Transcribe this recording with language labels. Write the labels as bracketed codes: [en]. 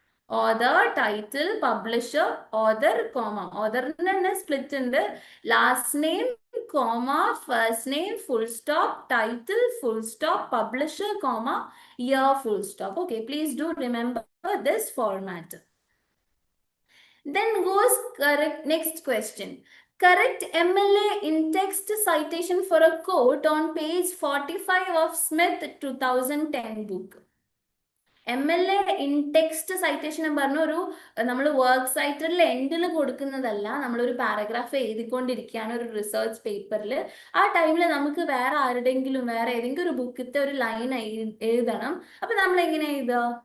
[en] Author, title, publisher, author, comma. [ml] ഓതറിന് തന്നെ split ഉണ്ട്. [en] Last name comma first name full stop, title full stop, publisher comma year full stop. Okay, please do remember this format. Then goes correct next question. Correct MLA in text citation for a quote on page 45 of Smith 2010 book. [ml] MLA in text citation എന്ന് പറഞ്ഞ ഒരു നമ്മൾ work സൈറ്റിൽ എൻഡിൽ കൊടുക്കുന്നതല്ല. നമ്മളൊരു paragraph എഴുതിക്കൊണ്ടിരിക്കുകയാണ് ഒരു research പേപ്പറിൽ. ആ ടൈമിൽ നമുക്ക് വേറെ ആരുടെങ്കിലും വേറെ ഏതെങ്കിലും ഒരു ബുക്കിലത്തെ ഒരു ലൈൻ എഴുതണം. അപ്പൊ നമ്മൾ എങ്ങനെ എഴുതുക?